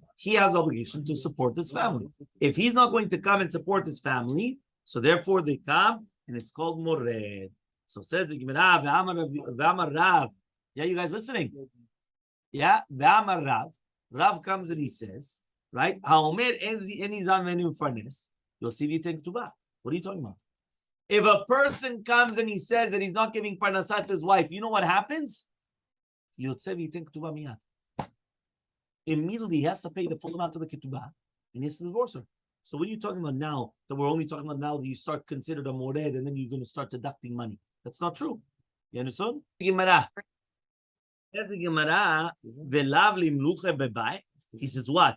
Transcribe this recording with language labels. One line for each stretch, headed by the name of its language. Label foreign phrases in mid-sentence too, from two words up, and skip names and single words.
English: He has obligation to support his family. If he's not going to come and support his family, so therefore they come, and it's called mored. So says the Gemara,
Hebrew: ואמר רב.
English: Yeah, you guys listening? Yeah,
Hebrew: ואמר רב.
English: Rav comes and he says, right?
Hebrew: האומר איני זן ואיני מפרנס.
English: You'll see
Hebrew: ויתן כתובה.
English: What are you talking about? If a person comes and he says that he's not giving parnasah to his wife, you know what happens?
Hebrew: יוציא ויתן כתובה מיד.
English: Immediately he has to pay the full amount of the ketubah and he has to divorce her. So what are you talking about now that we're only talking about now that you start considered a mored and then you're going to start deducting money? That's not true. You understand? Gemara. He says what?